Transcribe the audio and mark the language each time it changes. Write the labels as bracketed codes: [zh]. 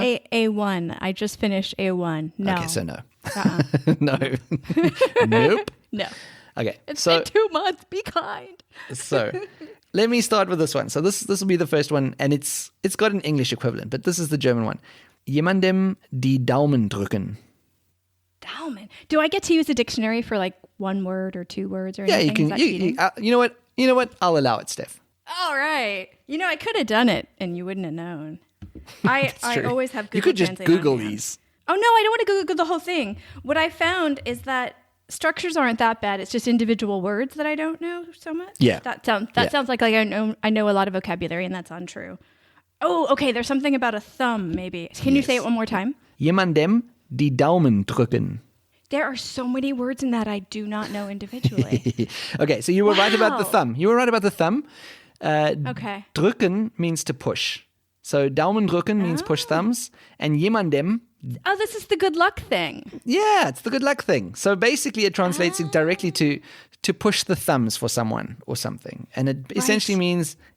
[en] A1. I just finished A1. No. Okay, so no. No. Nope. No. Okay. It's been 2 months. Be kind. So let me start with this one. So this will be the first one, and it's got an English equivalent, but this is the German one. [de] Jemandem die Daumen drücken. Daumen. [en] Do I get to use a dictionary for like 1 word or 2 words or anything? Yeah, you can. You know what? I'll allow it, Steph. All right. I could have done it and you wouldn't have known. I always have Google. You could just Google these. Oh no, I don't want to Google the whole thing. What I found is that structures aren't that bad. It's just individual words that I don't know so much. Yeah. That sounds like I know a lot of vocabulary, and that's untrue. Oh, okay. There's something about a thumb, maybe. Can you say it one more time? [de] Jemandem die Daumen drücken. [en] There are so many words in that I do not know individually. Okay, so you were right about the thumb. Okay. Drücken means to push. So [de] Daumen drücken [en] means push thumbs, and jemandem. Oh, this is the good luck thing. Yeah, it's the good luck thing. So basically it translates directly to push the thumbs for someone or something. And it essentially means